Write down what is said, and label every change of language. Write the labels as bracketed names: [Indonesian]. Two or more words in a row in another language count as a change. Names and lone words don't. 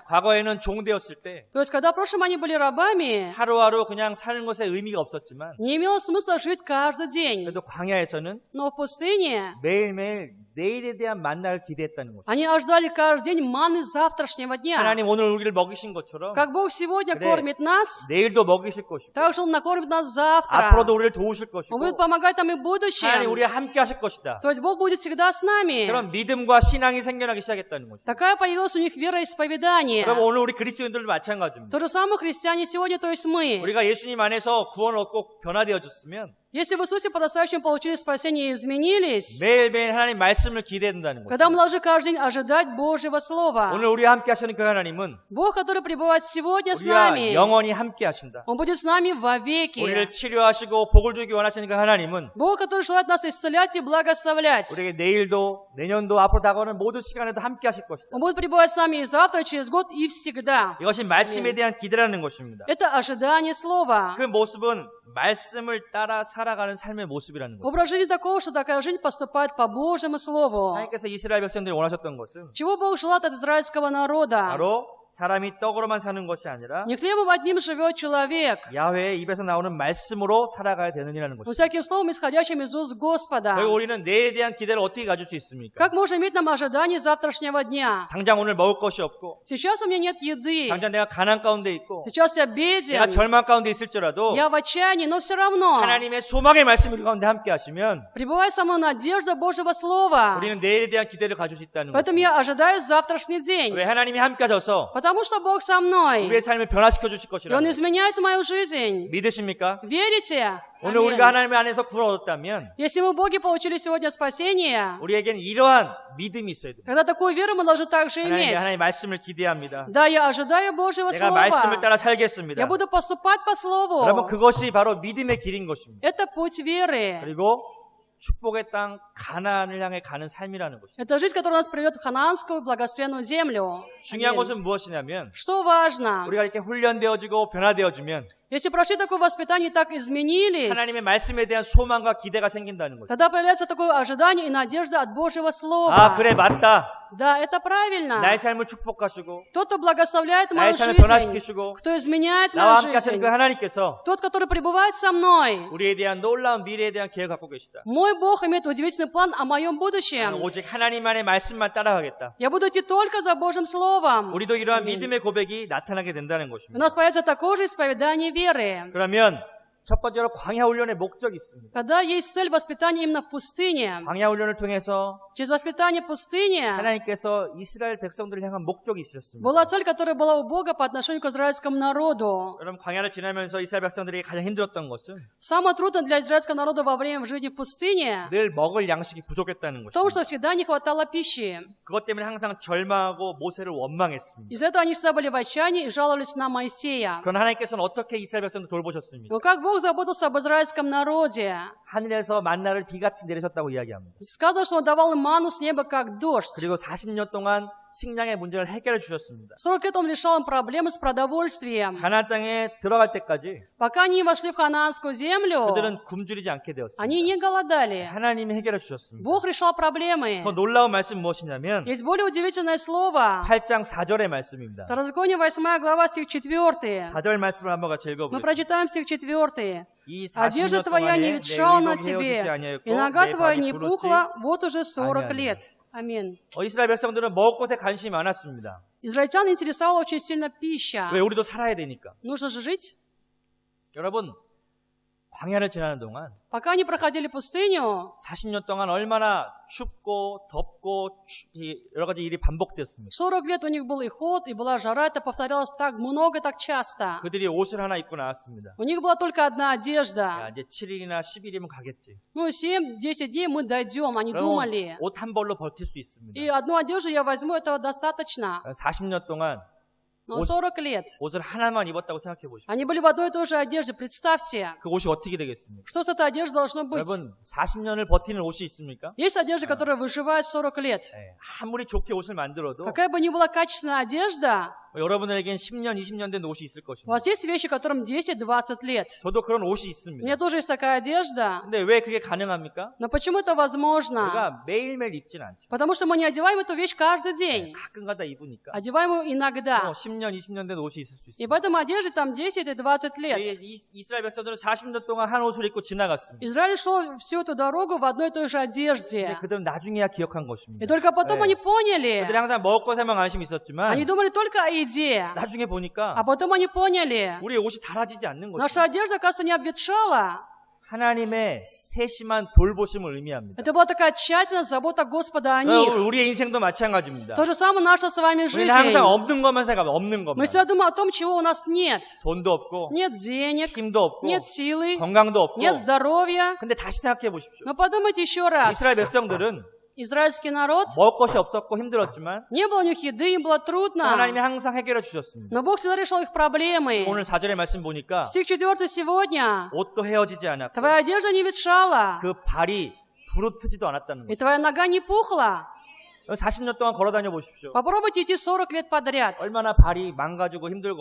[Korean] 과거에는 종 되었을 때 [Russian] То есть, когда в прошлом они были рабами, [Korean] 하루하루 그냥 사는 것에 의미가 없었지만 [Russian] не имело смысла жить каждый день. [Korean] 그래도 광야에서는 [Russian] Но в пустыне [Korean] 매일매일 내일에 대한 만나를 기대했다는 것입니다. [Russian] они ожидали каждый день манны завтрашнего дня. [Korean] 하나님 오늘 우리를 먹이신 것처럼 [Russian] Как Бог сегодня [Korean] 그래, [Russian] кормит нас, [Korean] 내일도 먹이실 것이고 [Russian] так же Он накормит нас завтра. [Korean] 앞으로도 우리를 도우실 것이고 [Russian] Он будет помогать нам и в [Korean] 하나님 [Russian] будущем. [Korean] 우리와 함께 하실 것이다. [Russian] То есть Бог будет всегда с нами. [Korean] 그런 믿음과 신앙이 생겨나기 시작했다는 것입니다. [Russian] Такая появилась у них вера и исповедание. [Korean] 여러분 오늘 우리 그리스도인들도 마찬가지입니다. [Russian] То же самое христиане сегодня, то есть мы. [Korean] 우리가 예수님 안에서 구원을 얻고 변화되어졌으면 [Russian] Если в Иисусе по-настоящему получили спасение и изменились, [Korean] 매일매일 하나님 말씀을 기대한다는 [Russian] когда мы [Korean] 것입니다. [Russian] должны каждый день ожидать Божьего Слова. [Korean] 오늘 우리와 함께 하시는 그 하나님은 [Russian] Бог, который пребывает сегодня с [Korean] 우리와 [Russian] нами, [Korean] 영원히 함께 하신다. [Russian] Он будет с нами вовеки. [Korean] 우리를 치료하시고 복을 주기 원하시는 그 하나님은 [Russian] Бог, который желает нас исцелять и благословлять. [Korean] 우리에게 내일도 내년도 앞으로 다가오는 모든 시간에도 함께 하실 것이다. [Russian] Он будет пребывать с нами и завтра, и через год, и всегда. [Korean] 이것이 말씀에 대한 기대라는 것입니다. [Russian] Это ожидание Слова. [Korean] 그 모습은 말씀을 따라 살아가는 삶의 모습이라는 거죠. [Russian] Образ жизни такого, что такая жизнь поступает по Божьему Слову. [Korean] 하나님께서 이스라엘 백성들이 원하셨던 것은 [Russian] Чего Бог желает от израильского народа? [Korean] 바로 사람이 떡으로만 사는 것이 아니라 [Russian] Не хлебом одним живет человек, [Korean] 야훼의 입에서 나오는 말씀으로 살아가야 되느니라는 [Russian] но [Korean] 것입니다. [Russian] всяким словом, исходящим из уст Господа. [Korean] 결국 우리는 내일에 대한 기대를 어떻게 가질 수 있습니까? [Russian] Как можно иметь нам ожидание завтрашнего дня? [Korean] 당장 오늘 먹을 것이 없고 [Russian] Сейчас у меня нет еды. [Korean] 당장 내가 가난 가운데 있고 [Russian] Сейчас я [Korean] 내가 [Russian] беден. [Korean] 절망 가운데 있을지라도 [Russian] Я в отчаянии, но все равно. [Korean] 하나님의 소망의 말씀이 우리 가운데 함께 하시면 [Russian] Пребывай со мной надежда Божьего Слова. [Korean] 우리는 내일에 대한 기대를 가질 수 있다는 [Russian] Поэтому [Korean] 것입니다. [Russian] я ожидаю завтрашний день. [Korean] 왜 하나님이 함께 하셔서 [Russian] Потому что Бог со мной. [Korean] 우리의 삶을 변화시켜 주실 [Russian] И Он [Korean] 것이라는 [Russian] изменяет мою жизнь. [Korean] 믿으십니까? [Russian] Верите? [Korean] 오늘 [Russian] Аминь. [Korean] 우리가 하나님 안에서 구원 얻었다면 [Russian] Если мы в Боге получили сегодня спасение, [Korean] 우리에게는 이러한 믿음이 있어야 됩니다. [Russian] тогда такую веру мы должны также иметь. [Korean] 하나님의 말씀을 기대합니다. [Russian] Да, я ожидаю Божьего [Korean] 내가 말씀을 [Russian] Слова. [Korean] 따라 살겠습니다. [Russian] Я буду поступать по Слову. [Korean] 여러분 그것이 바로 믿음의 길인 것입니다. [Russian] Это путь веры. [Korean] 그리고 축복의 땅 가나안을 향해 가는 삶이라는 것입니다. [Russian] Это жизнь, которая нас приведет в ханаанскую благословенную землю. [Korean] 중요한 [Russian] Аминь. [Korean] 것은 무엇이냐면 [Russian] Что важно? [Korean] 우리가 이렇게 훈련되어지고 변화되어지면 [Russian] Если прошли такое воспитание и так изменились, [Korean] 하나님의 말씀에 대한 소망과 기대가 생긴다는 것입니다. [Russian] тогда появляется такое ожидание и надежда от Божьего Слова. [Korean] 아 그래 맞다. [Russian] Да, это правильно. [Korean] 나의 삶을 축복하시고 [Russian] Тот, кто благословляет [Korean] 나의 [Russian] мою [Korean] 삶을 [Russian] жизнь, [Korean] 변화시키시고 [Russian] кто изменяет [Korean] 나와 [Russian] мою [Korean] 함께 하시는 [Russian] жизнь, [Korean] 그 하나님께서 [Russian] тот, который пребывает со мной. [Korean] 우리에 대한 놀라운 미래에 대한 계획을 갖고 계시다. [Russian] Мой Бог имеет удивительный план о моем будущем. [Korean] 오직 하나님만의 말씀만 따라가겠다. [Russian] Я буду идти только за Божьим Словом. [Korean] 우리도 이러한 [Russian] Аминь. [Korean] 믿음의 고백이 나타나게 된다는 [Russian] У [Korean] 것입니다. [Russian] нас появится такое же исповедание веры. [Korean] 그러면 첫 번째로 광야 훈련의 목적이 있습니다. [Russian] Когда есть цель воспитания именно в пустыне, [Korean] 광야 훈련을 통해서 [Russian] через воспитание пустыни [Korean] 하나님께서 이스라엘 백성들을 향한 목적이 있으셨습니다. [Russian] была цель, которая была у Бога по отношению к израильскому народу. [Korean] 여러분 광야를 지나면서 이스라엘 백성들이 가장 힘들었던 것은 [Russian] Самое трудное для израильского народа во время жизни в пустыне [Korean] 늘 먹을 양식이 부족했다는 [Russian] в том, что [Korean] 것입니다. [Russian] всегда не хватало пищи. [Korean] 그것 때문에 항상 절망하고 모세를 원망했습니다. [Russian] Из-за этого они всегда были в отчаянии и жаловались на Моисея. [Korean] 그러나 하나님께서는 어떻게 이스라엘 백성들 돌보셨습니까? [Russian] Но как Бог заботился об израильском народе? [Korean] 하늘에서 만나를 비같이 내리셨다고 이야기합니다. [Russian] Сказано, что Он давал им ману с неба, как дождь. [Korean] 그리고 40년 동안 식량의 문제를 해결해 주셨습니다. [Russian] 40 лет Он решал им проблемы с продовольствием. [Korean] 가나안 땅에 들어갈 때까지 [Russian] Пока они не вошли в ханаанскую землю, [Korean] 그들은 굶주리지 않게 되었습니다. [Russian] они не голодали. [Korean] 하나님이 해결해 주셨습니다. [Russian] Бог решал проблемы. [Korean] 더 놀라운 말씀 무엇이냐면 [Russian] Есть более удивительное слово. [Korean] 8장 4절의 말씀입니다. [Russian] Второзаконие, 8 глава, стих 4. [Korean] 4절 말씀을 한번 같이 [Russian] Мы [Korean] 읽어보겠습니다. [Russian] прочитаем стих 4. [Korean] 이 [Russian] «Одежда [Korean] 40년 [Russian] твоя [Korean] 동안에 [Russian] не [Korean] 내 [Russian] ветшала на [Korean] 의복이 헤어지지 [Russian] тебе, [Korean] 아니하였고 [Russian] и нога [Korean] 내 [Russian] твоя [Korean] 발이 [Russian] не [Korean] 부르지 [Russian] пухла вот уже 40 [Korean] 아니하니라». [Russian] лет». Аминь. [Korean] 이스라엘 백성들은 먹을 것에 관심이 많았습니다. [Russian] Израильтян интересовала очень сильно пища. [Korean] 왜? 우리도 살아야 되니까. [Russian] Нужно же жить. [Korean] 여러분 광야를 지나는 동안 [Russian] Пока они проходили пустыню, [Korean] 40년 동안 얼마나 춥고 덥고 여러 가지 일이 반복되었습니다. [Russian] 40 лет у них был и ход, и была жара. Это повторялось так много, так часто. [Korean] 그들이 옷을 하나 입고 나왔습니다. [Russian] У них была только одна [Korean] 야, [Russian] одежда. [Korean] 이제 7일이나 10일이면 가겠지. [Russian] Ну, 7-10 дней мы дойдем, они думали. [Korean] 옷 한 벌로 버틸 수 있습니다. [Russian] И одну одежду я возьму, этого достаточно. [Korean] 40년 동안 [Russian] Но 40 лет. [Korean] 옷을 하나만 입었다고 생각해 보십시오. [Russian] Они были в одной и той же одежде. Представьте, [Korean] 그 옷이 어떻게 되겠습니까? [Russian] что с этой одеждой должно быть. [Korean] 여러분 40년을 버티는 옷이 있습니까? [Russian] Есть одежда, которая выживает 40 лет. [Korean] 네, 아무리 좋게 옷을 만들어도 [Russian] Какая бы ни была качественная одежда, [Korean] 여러분에겐 10년, 20년 된 옷이 있을 [Russian] у [Korean] 것입니다. [Russian] вас есть вещи, которым 10-20 лет. [Korean] 저도 그런 옷이 [Russian] У [Korean] 있습니다. [Russian] меня тоже есть такая одежда. [Korean] 근데 왜 그게 가능합니까? [Russian] Но почему это возможно? [Korean] 우리가 매일매일 입진 않죠. [Russian] Потому что мы не одеваем эту вещь каждый день. [Korean] 가끔가다 입으니까. [Russian] Одеваем ее иногда. [Korean] 10년, 20년 된 옷이 있을 수 [Russian] И [Korean] 있습니다. [Russian] в этом одежде там 10-20 лет. [Korean] 이스라엘 백성들은 40년 동안 한 옷을 입고 지나갔습니다. [Russian] Израиль шел всю эту дорогу в одной и той же одежде. [Korean] 근데 그들은 나중에야 기억한 [Russian] И [Korean] 것입니다. [Russian] только потом они поняли. [Korean] 그들이 항상 먹을 것에만 관심이 있었지만 [Russian] Они думали только о еде. [Korean] 나중에 보니까 [Russian] А потом они поняли. [Korean] 우리의 옷이 닳아지지 않는 [Russian] Наша [Korean] 것입니다. [Russian] одежда, оказывается, не обветшала. [Korean] 하나님의 세심한 돌보심을 의미합니다. [Russian] Это была такая тщательная забота Господа о них. [Korean] 우리의 인생도 마찬가지입니다. [Russian] То же самое наша с вами [Korean] 우리는 [Russian] жизнь. [Korean] 항상 없는 것만 생각합니다. 없는 [Russian] Мы [Korean] 것만. [Russian] всегда думаем о том, чего у нас нет. [Korean] 돈도 없고 [Russian] Нет денег, [Korean] 힘도 없고 [Russian] нет силы, [Korean] 건강도 없고. [Russian] нет здоровья. [Korean] 근데 다시 생각해 보십시오. [Russian] Но подумайте еще раз. [Korean] 이스라엘 백성들은 [Russian] Израильский народ, [Korean] 먹을 것이 없었고 힘들었지만 [Russian] не было у них еды, им было трудно. [Korean] 하나님이 항상 해결해 주셨습니다. [Russian] Но Бог всегда решал их проблемы. [Korean] 오늘 4절의 말씀 보니까 [Russian] Стих 4 сегодня. [Korean] 옷도 헤어지지 않았고 [Russian] Твоя одежда не ветшала, [Korean] 그 발이 부르트지도 않았다는 [Russian] и [Korean] 거죠. [Russian] твоя нога не пухла. [Korean] 40년 동안 걸어 다녀 보십시오. [Russian] Попробуйте идти 40 лет подряд. [Korean] 얼마나 발이 망가지고 힘들고